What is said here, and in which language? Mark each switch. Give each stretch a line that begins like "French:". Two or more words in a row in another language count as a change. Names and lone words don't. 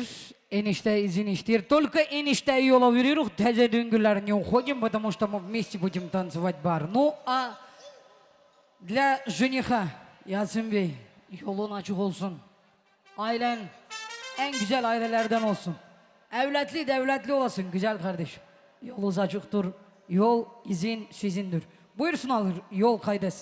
Turkish: Enişte izin istiyor. Только enişte yola veriyoruz. Teze düngüler
Russian: не уходим, потому что мы вместе будем танцевать бар. Ну, а для жениха Yasin Bey
Turkish: yolun açık olsun. Ailen en güzel ailelerden olsun. Evlatlı devletli olasın güzel kardeşim. Yolunuz açıktır. Yol izin sizindir. Buyursun alır yol kaydesi.